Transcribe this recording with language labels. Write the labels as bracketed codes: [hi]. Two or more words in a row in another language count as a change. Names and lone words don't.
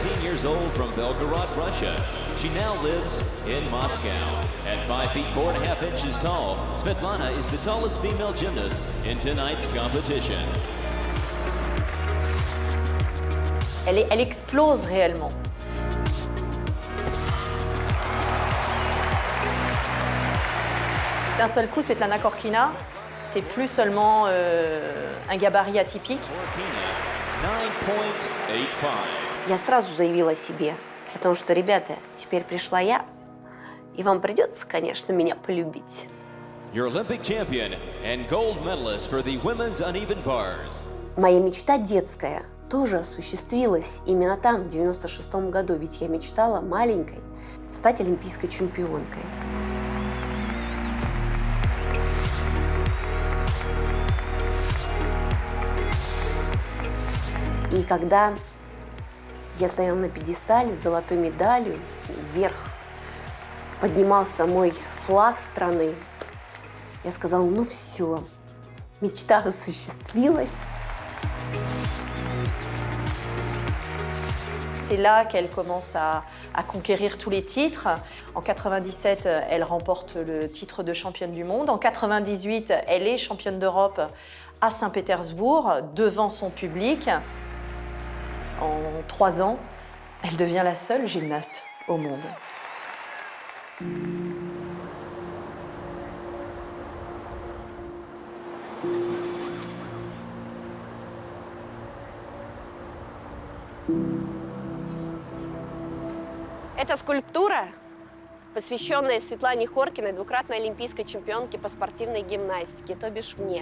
[en] years old from Belgorod, Russia. She now lives in Moscow. At 5 feet 4.5 inches tall, Svetlana is the tallest female gymnast in tonight's competition. [fr] Elle explose réellement. D'un seul coup, Svetlana Khorkina, c'est plus seulement un gabarit atypique. Khorkina, 9.85. [ru] Я сразу заявила о себе, потому что, ребята, теперь пришла я, и вам придется, конечно, меня полюбить. [en] Your Olympic champion and gold medalist for the women's uneven bars. [ru] Моя мечта детская тоже осуществилась именно там, в 96-м году, ведь я мечтала маленькой стать олимпийской чемпионкой. И когда я стояла на пьедестале с золотой медалью, вверх поднимался мой флаг страны, я сказала, ну все, мечта осуществилась. [fr] C'est là qu'elle commence à conquérir tous les titres. En 97, elle remporte le titre de championne du monde. En 98, elle est championne d'Europe à Saint-Pétersbourg, devant son public. En 3 ans, elle devient la seule gymnaste au monde. [ru] Это скульптура, посвященная Светлане Khorkiной, двукратной олимпийской чемпионке по спортивной гимнастике, то бишь мне.